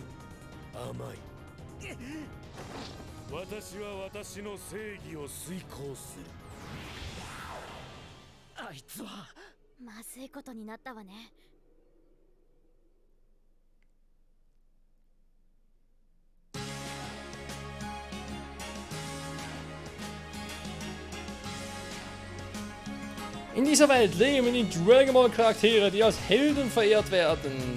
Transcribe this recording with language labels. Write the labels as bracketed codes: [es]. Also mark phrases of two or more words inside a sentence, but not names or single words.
[ja] 甘い。私は私の正義を遂行する。あいつはまずいことになったわね。 [de] In dieser Welt leben die Dragon Ball Charaktere, die als Helden verehrt werden.